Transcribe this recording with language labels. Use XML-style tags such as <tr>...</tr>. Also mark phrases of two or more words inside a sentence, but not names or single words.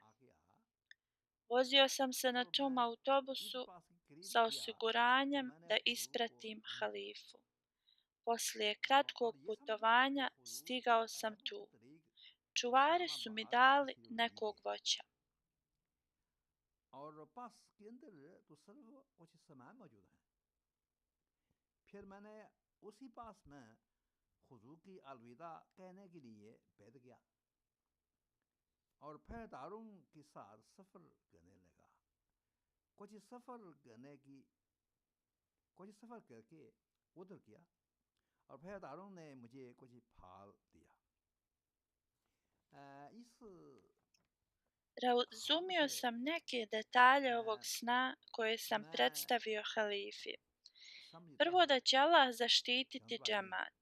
<bs>Vozio sam se na tom autobusu sa osiguranjem da ispratim halifu. Poslije kratkog putovanja stigao sam tu. Čuvari su mi dali nekog voća.</bs> <ur>اور پھر دارم کے ساتھ سفر کرنے لگا. کچھ سفر کر کے ادھر کیا اور پھر دارم نے مجھے کچھ پھل دیا.</ur> <bs>Razumio sam neke detalje ovog sna koje sam predstavio halifi. Prvo, da će Allah zaštititi džemat.</bs>